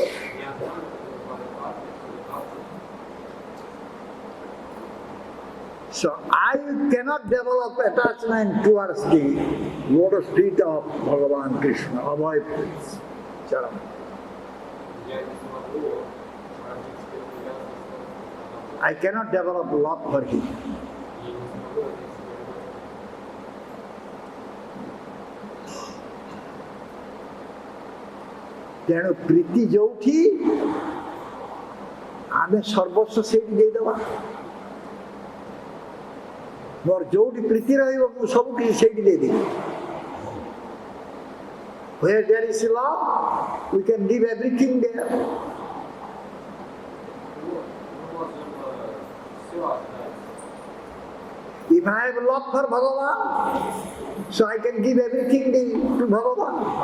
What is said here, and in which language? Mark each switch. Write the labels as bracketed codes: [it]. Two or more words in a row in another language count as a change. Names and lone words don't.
[en] So I cannot develop attachment towards the lotus feet of Bhagavan Krishna, Abhay Charan. I cannot develop love for him. [or] ତେଣୁ ପ୍ରୀତି ଯୋଉଠି ଆମେ ସର୍ବସ୍ୱ ସେଇଠି ଦେଇଦେବା। ମୋର ଯୋଉଠି ପ୍ରୀତି ରହିବ ମୁଁ ସବୁ କିଛି ସେଇଠି ଦେଇଦେବି। [en] Where there is love, we can give everything there. If I have love for Bhagavan, so I can give everything to Bhagavan.